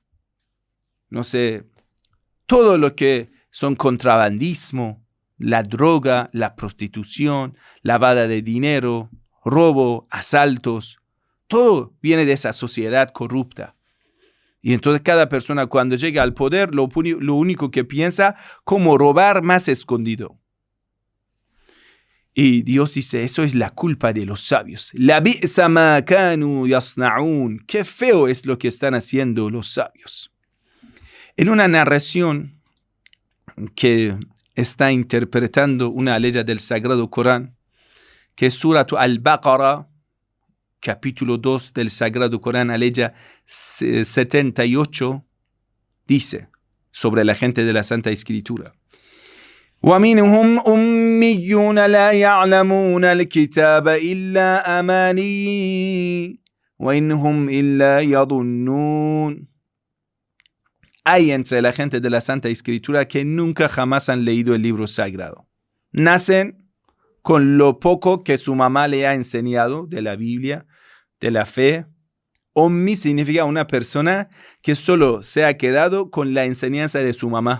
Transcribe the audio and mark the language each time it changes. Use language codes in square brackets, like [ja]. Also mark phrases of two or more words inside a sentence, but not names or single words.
[es] No sé, todo lo que son contrabandismo, la droga, la prostitución, lavada de dinero, robo, asaltos. Todo viene de esa sociedad corrupta. Y entonces cada persona cuando llega al poder, lo único que piensa, cómo robar más escondido. Y Dios dice, eso es la culpa de los sabios. [ar] لبئس ما كانوا يصنعون. [es] Qué feo es lo que están haciendo los sabios. En una narración que está interpretando una ley del Sagrado Corán, que es Surat al-Baqarah, capítulo 2 del Sagrado Corán, aleya 78, dice sobre la gente de la Santa Escritura: [ar] وَمِنْهُمْ أُمِّيُّونَ لَا يَعْلَمُونَ الْكِتَابَ إِلَّا أَمَانِيَّ وَإِنْهُمْ إِلَّا يَظُنُّونَ. [es] Hay entre la gente de la Santa Escritura que nunca jamás han leído el libro sagrado. Nacen con lo poco que su mamá le ha enseñado de la Biblia, de la fe. Ummi significa una persona que solo se ha quedado con la enseñanza de su mamá.